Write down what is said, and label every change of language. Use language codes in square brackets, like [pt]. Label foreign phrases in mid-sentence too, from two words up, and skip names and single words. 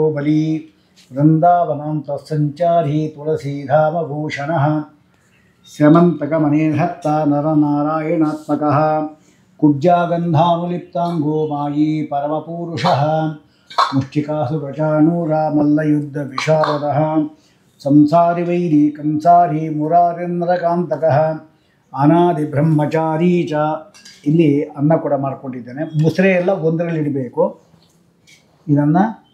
[sa] बली वृन्दावनान्तःसञ्चारी तुलसीधामभूषणः स्यमन्तकमणिर्हत्ता नरनारायणात्मकः कुब्जागन्धानुलिप्ताङ्गो मायी परमपूरुषः मुष्टिकासुरचाणूरा मल्लयुद्धविशारदः संसारि वैरी कंसारी मुरारिन्द्रकान्तकः ಅನಾದಿ ಚ. [kn] ಇಲ್ಲಿ ಅನ್ನ ಕೂಡ ಮಾಡ್ಕೊಂಡಿದ್ದೇನೆ. ಮುಸ್ರೆ ಎಲ್ಲ ಒಂದರಲ್ಲಿ ಇಡಬೇಕು. ಇದನ್ನು